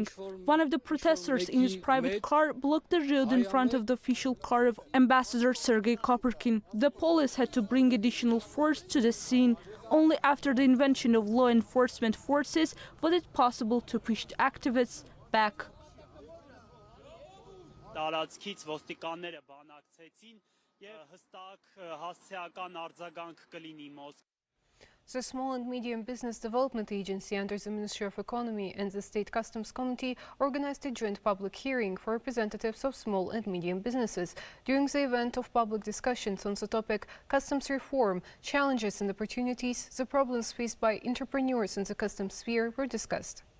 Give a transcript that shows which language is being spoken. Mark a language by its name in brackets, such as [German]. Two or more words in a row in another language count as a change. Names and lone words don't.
[English] One of the protesters in his private car blocked the road in front of the official car of Ambassador Sergei Kopyrkin. The police had to bring additional force to the scene. Only after the invention of law enforcement forces was it possible to push the activists back. [Armenian] Տարածքից ոստիկանները բանակցեցին եւ հստակ հասցեական արձագանք կլինի Մոսկվայից. [English] The Small and Medium Business Development Agency under the Ministry of Economy and the State Customs Committee organized a joint public hearing for representatives of small and medium businesses. During the event of public discussions on the topic Customs Reform, Challenges and Opportunities, the problems faced by entrepreneurs in the customs sphere were discussed.